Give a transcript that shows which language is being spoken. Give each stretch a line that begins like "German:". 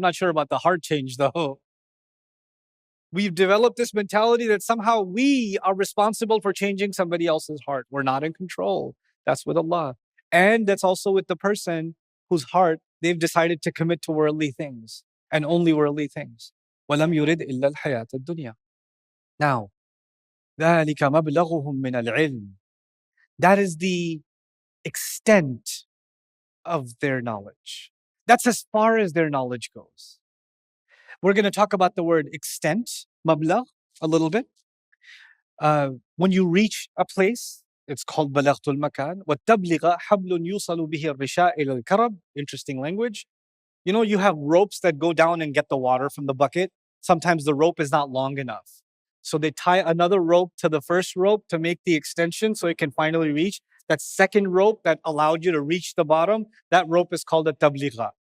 English: I'm not sure about the heart change though. We've developed this mentality that somehow we are responsible for changing somebody else's heart. We're not in control. That's with Allah. And that's also with the person whose heart they've decided to commit to worldly things and only worldly things.
Arabic: وَلَمْ يُرِدْ إِلَّا الْحَيَاةَ الدُّنْيَا.
English: Now,
Arabic: ذَلِكَ مَبْلَغُهُم مِّنَ الْعِلْمِ.
English: That is the extent of their knowledge. That's as far as their knowledge goes. We're going to talk about the word extent, mablag, a little bit. When you reach a place, it's called balagtul makan.
Arabic: وَالتَّبْلِغَ حَبْلٌ يُوصَلُ بِهِ الرِّشَاء إِلَى الْكَرَبِ.
English: Interesting language. You know, you have ropes that go down and get the water from the bucket. Sometimes the rope is not long enough. So they tie another rope to the first rope to make the extension so it can finally reach. That second rope that allowed you to reach the bottom, that rope is called a tabligha.